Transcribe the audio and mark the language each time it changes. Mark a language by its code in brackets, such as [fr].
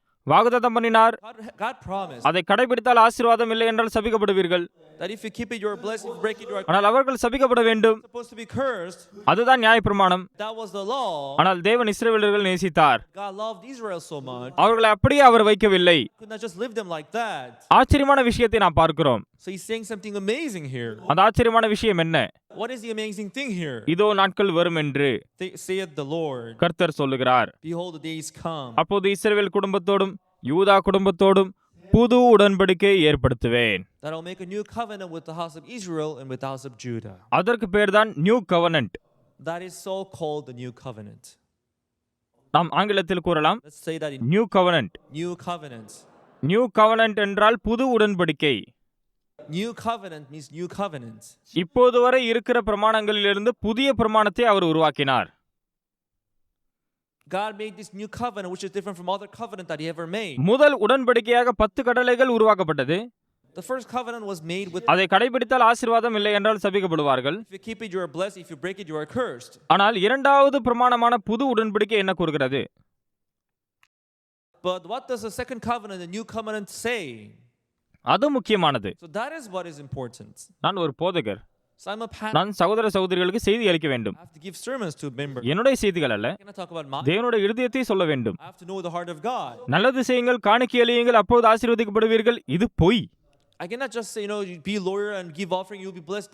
[ta] வாக்குத்தத்தம் பண்ணினார், [en] God promised [ta] அதை கடைபிடித்தால் ஆசீர்வாதம், இல்லை என்றால் சபிக்கப்படுவீர்கள். [en] that if you keep it, you are blessed. If you break it, you are [ta] ஆனால் அவர்கள் சபிக்கப்பட வேண்டும். [en] supposed to be cursed. [ta] அதுதான் நியாயப்பிரமாணம். [en] That was the law. [ta] ஆனால் தேவன் இஸ்ரவேலர்கள் நேசித்தார். [en] God loved Israel so much. [ta] அவர்களை அப்படியே அவர் வைக்கவில்லை. [en] Could not just leave them like that. [ta] ஆச்சரியமான விஷயத்தை நாம் பார்க்கிறோம். [en] So he's saying something amazing here. [ta] அந்த ஆச்சரியமான விஷயம் என்ன? [en] What is the amazing thing here? [ta] இதோ நாட்கள் வரும் என்று [en] Saith the Lord. [ta] கர்த்தர் சொல்லுகிறார். [en] Behold, the days come. [ta] அப்போது இஸ்ரவேல் குடும்பத்தோடும் யூதா குடும்பத்தோடும் புது உடன்படிக்கையை ஏற்படுத்துவேன். [en] that I'll make a new covenant with the house of Israel and with the house of Judah. [ta] அதற்கு பேர்தான் new கவர்னன்ட். [en] That is so called the new covenant. [ta] நாம் ஆங்கிலத்தில் கூறலாம் [en] Let's say that in new covenant. new covenants. [ta] New கவர்னன்ட் என்றால் புது உடன்படிக்கை. [en] New covenant means new covenant. [ta] இப்போது வரை இருக்கிற பிரமாணங்களிலிருந்து புதிய பிரமாணத்தை அவர் உருவாக்கினார். [en] God made this new covenant which is different from other covenant that he ever made. [ta] முதல் உடன்படிக்கையாக 10 கட்டளைகள் உருவாக்கப்பட்டது. [en] The first covenant was made with [ta] அதை கடைபிடித்தால் ஆசீர்வாதம், இல்லை என்றால் சபிக்கப்படுவார்கள். [en] if you keep it you are blessed, if you break it you are cursed. [ta] ஆனால் இரண்டாவது பிரமாணமான புது உடன்படிக்கை என்ன கூறுகிறது? [en] But what does the second covenant, the new covenant say? [ta] அது முக்கியமானது. [en] So that is what is important. [ta] நான் ஒரு போதகர். [en] So I'm a pastor. [ta] நான் சகோதர சகோதரிகளுக்கு செய்தி அளிக்க வேண்டும். [en] I have to give sermons to members. [ta] என்னுடைய செய்திகள் அல்ல, [en] I cannot talk about my. [ta] தேவனுடைய இருதயத்தை சொல்ல வேண்டும். [en] I have to know the heart of God. [ta] நல்லது செய்யுங்கள், காணிக்கை அளியுங்கள், அப்போது ஆசீர்வதிக்கப்படுவீர்கள். இது பொய். [en] I cannot just say, you be a lawyer and give offering, you'll be blessed.